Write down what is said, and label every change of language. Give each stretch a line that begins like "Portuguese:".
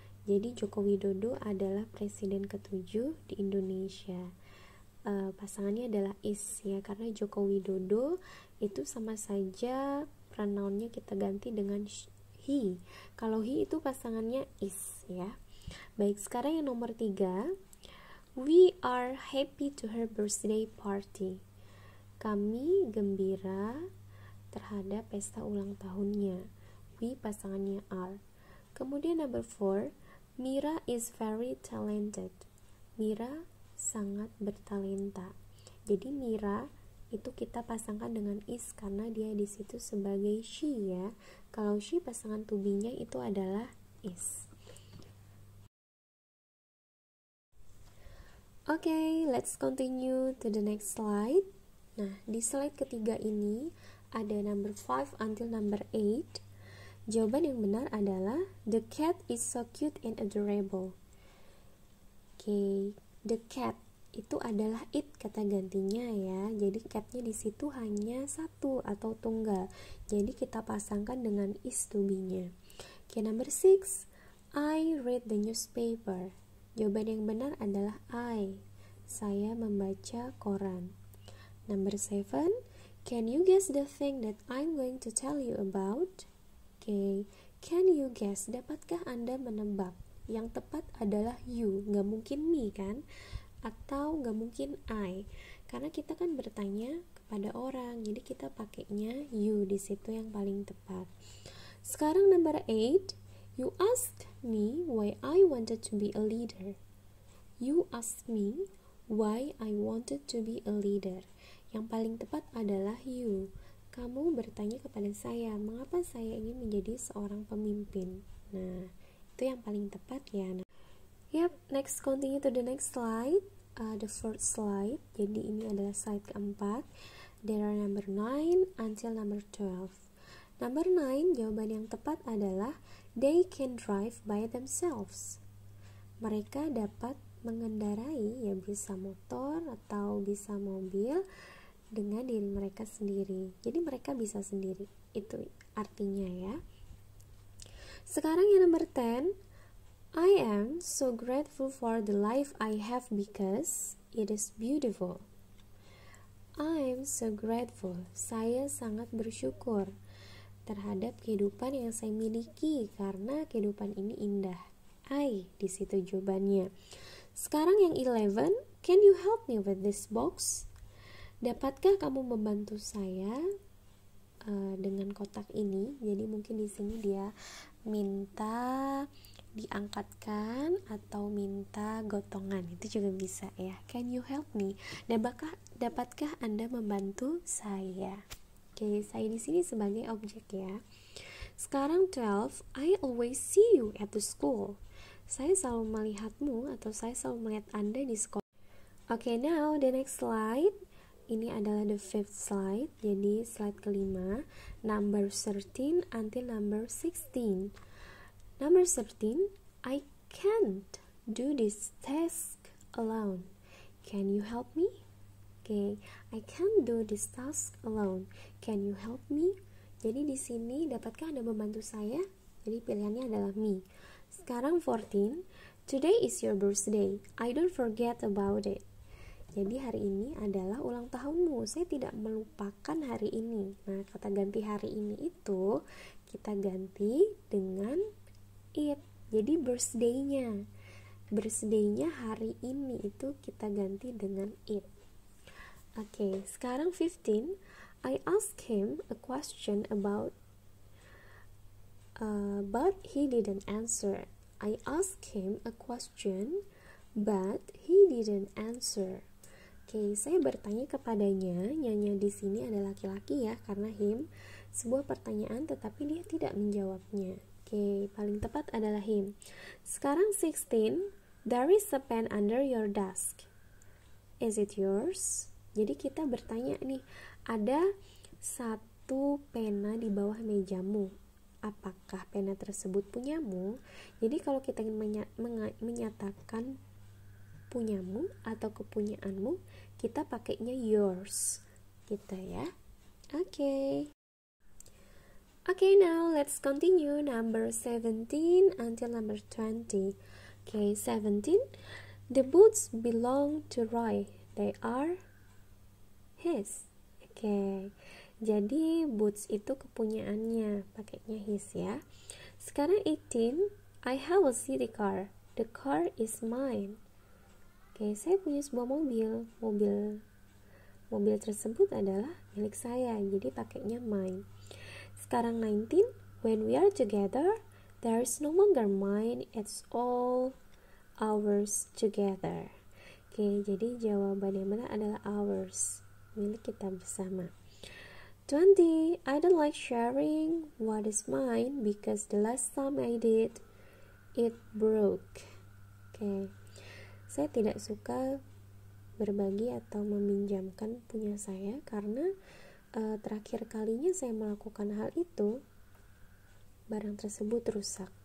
Indonesian: Jadi Joko Widodo adalah presiden ke-7 di Indonesia. Pasangannya adalah is ya, karena Joko Widodo itu sama saja pronounnya kita ganti dengan he. Kalau he itu pasangannya is ya. Baik, sekarang yang nomor 3.
English: We are happy to her birthday party.
Indonesian: Kami gembira terhadap pesta ulang tahunnya.
English: We
Indonesian: pasangannya
English: are.
Indonesian: Kemudian
English: number 4. Mira is very talented.
Indonesian: Mira sangat bertalenta. Jadi Mira itu kita pasangkan dengan is karena dia di situ sebagai she ya. Kalau she pasangan to be-nya itu adalah is.
English: Okay, let's continue to the next slide.
Indonesian: Nah, di slide ketiga ini ada
English: number 5 until number 8.
Indonesian: Jawaban yang benar adalah
English: the cat is so cute and adorable. Okay, the cat
Indonesian: itu adalah it kata gantinya ya. Jadi catnya di situ hanya satu atau tunggal. Jadi kita pasangkan dengan is to be-nya.
English: Okay, number 6. I read the newspaper.
Indonesian: Jawaban yang benar adalah
English: I.
Indonesian: Saya membaca koran.
English: Number 7. Can you guess the thing that I'm going to tell you about? Okay, can you guess?
Indonesian: Dapatkah Anda menebak? Yang tepat adalah you, nggak mungkin me kan? Atau nggak mungkin I, karena kita kan bertanya kepada orang, jadi kita pakainya you di situ yang paling tepat. Sekarang
English: number 8. You asked me why I wanted to be a leader. You asked me why I wanted to be a leader.
Indonesian: Yang paling tepat adalah you. Kamu bertanya kepada saya, mengapa saya ingin menjadi seorang pemimpin. Nah, itu yang paling tepat ya.
English: Yep, next continue to the next slide. The first slide.
Indonesian: Jadi ini adalah slide keempat.
English: There are number 9 until number 12. Number 9,
Indonesian: jawaban yang tepat adalah
English: they can drive by themselves.
Indonesian: Mereka dapat mengendarai, ya bisa motor atau bisa mobil dengan diri mereka sendiri. Jadi mereka bisa sendiri. Itu artinya ya. Sekarang yang
English: number 10. I am so grateful for the life I have because it is beautiful. I am so grateful.
Indonesian: Saya sangat bersyukur terhadap kehidupan yang saya miliki karena kehidupan ini indah. I di situ jawabannya. Sekarang yang 11.
English: Can you help me with this box?
Indonesian: Dapatkah kamu membantu saya dengan kotak ini? Jadi mungkin di sini dia minta diangkatkan atau minta gotongan, itu juga bisa ya.
English: Can you help me?
Indonesian: Dapatkah Anda membantu saya? Oke, saya di sini sebagai objek ya. Sekarang 12.
English: I always see you at the school.
Indonesian: Saya selalu melihatmu atau saya selalu melihat Anda di sekolah.
English: Okay, now the next slide.
Indonesian: Ini adalah
English: the fifth slide.
Indonesian: Jadi slide kelima, number 13 until number 16.
English: Number 13, I can't do this task alone. Can you help me? Okay, I can't do this task alone. Can you help me?
Indonesian: Jadi di sini dapatkah Anda membantu saya? Jadi pilihannya adalah me. Sekarang
English: 14, today is your birthday. I don't forget about it.
Indonesian: Jadi hari ini adalah ulang tahunmu. Saya tidak melupakan hari ini. Nah, kata ganti hari ini itu kita ganti dengan it. Jadi birthday-nya. Birthday-nya hari ini itu kita ganti dengan it. Oke, sekarang 15.
English: I asked him a question about but he didn't answer. I asked him a question but he didn't answer.
Indonesian: Oke, saya bertanya kepadanya. Nyanyi di sini adalah laki-laki ya, karena him. Sebuah pertanyaan tetapi dia tidak menjawabnya. Oke, paling tepat adalah him. Sekarang 16.
English: There is a pen under your desk. Is it yours?
Indonesian: Jadi kita bertanya nih, ada satu pena di bawah mejamu. Apakah pena tersebut punyamu? Jadi kalau kita ingin menyatakan punyamu atau kepunyaanmu, kita pakainya yours gitu ya.
English: Okay, now let's continue number 17 until number 20. Okay, 17. The boots belong to Roy. They are his.
Indonesian: Okay, jadi boots itu kepunyaannya, pakainya his ya. Sekarang
English: 18. I have a city car. The car is mine.
Indonesian: Oke, saya punya sebuah mobil. Mobil tersebut adalah milik saya, jadi pakainya mine. Sekarang 19.
English: When we are together, there is no longer mine, it's all ours together.
Indonesian: Oke, jadi jawaban yang benar adalah ours, milik kita bersama. 20.
English: I don't like sharing what is mine because the last time I did, it broke. Oke.
Indonesian: Saya tidak suka berbagi atau meminjamkan punya saya karena terakhir kalinya saya melakukan hal itu, barang tersebut rusak.